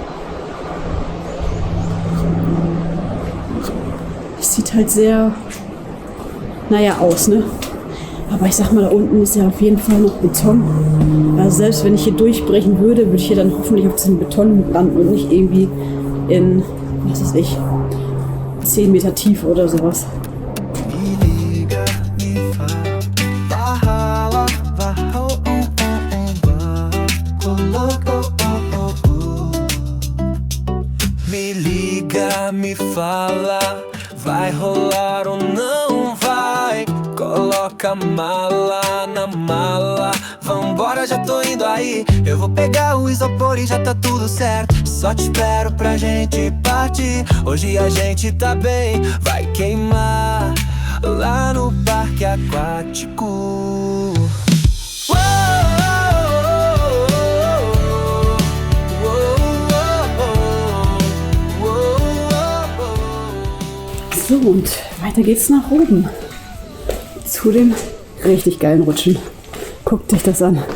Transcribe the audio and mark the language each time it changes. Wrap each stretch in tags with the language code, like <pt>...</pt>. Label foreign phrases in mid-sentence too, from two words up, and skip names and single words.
<de>Es sieht halt sehr... Naja, aus, ne? Aber ich sag mal, da unten ist ja auf jeden Fall noch Beton. Also selbst wenn ich hier durchbrechen würde, würde ich hier dann hoffentlich auf diesem Beton landen und nicht irgendwie in, was weiß ich, 10 Meter Tiefe oder sowas.</de> <pt>Me liga, me fala, vai rolar ou não vai? Coloca a mala na mala, vambora, já tô indo aí. Eu vou pegar o isopor e já tá tudo certo. Só te espero pra gente partir. Hoje a gente tá bem, vai queimar lá no parque aquático.</pt> <de>So, und weiter geht's nach oben. Zu den richtig geilen Rutschen. Guckt euch das an.</de>